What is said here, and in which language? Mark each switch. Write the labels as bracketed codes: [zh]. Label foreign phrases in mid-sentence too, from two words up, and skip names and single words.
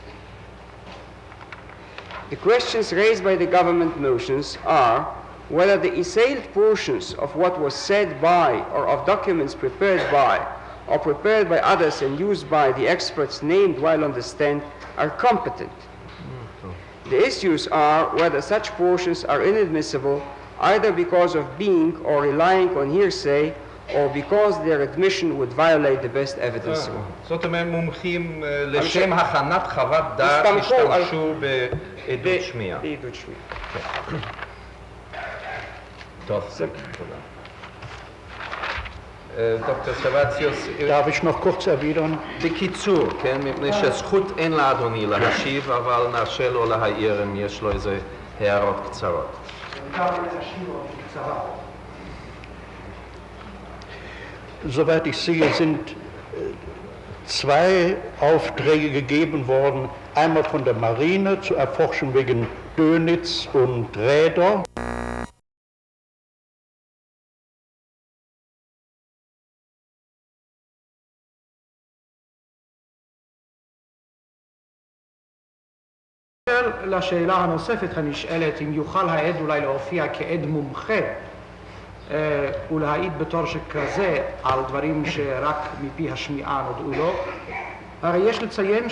[en] The questions raised by the government motions are whether the assailed portions of what was said by or of documents prepared by or prepared by others and used by the experts named while on the stand are competent. The issues are whether such portions are inadmissible either because of being or relying on hearsay or because their admission would violate the best evidence rule. [he] זאת אומרת, מומחים לשם הכנת חוות דעת הסתמכו על- השתמשו בעדות שמיעה. בעדות שמיעה. טוב, תודה. דוקטור סבציוס, [de] Darf ich noch kurz erwidern? [he] בקיצור, כן, מפני שזכות אין לאדוני להשיב, אבל נרשה לו להעיר אם יש לו איזה הערות קצרות. [de] Soweit ich sehe, sind zwei Aufträge gegeben worden. Einmal von der Marine zur Erforschung wegen Dönitz und Räder. [he] לשאלה הנוספת הנשאלת, אם יוכל העד אולי להופיע כעד מומחה ולהעיד בתור שכזה על דברים שרק מפי השמיעה נודעו לו, הרי יש לציין